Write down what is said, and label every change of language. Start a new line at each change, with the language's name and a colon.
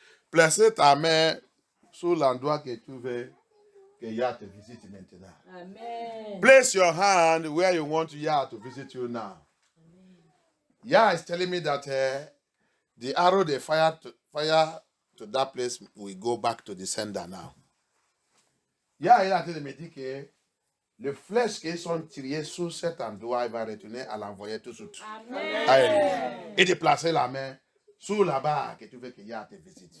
French: Placez ta main sur l'endroit que tu veux que Yah te visite maintenant. Amen.
English: Place your hand where you want Yah to visit you now. Amen. Yah is telling me that the arrow they fire to that place will go back to the sender now.
French: Yah est en train de me dire que le flèche qui sont tirés sur cet endroit, il va retourner à l'envoyer tout de suite. Amen. Amen. Et de placer la main sur là-bas que tu veux que Yah te visite.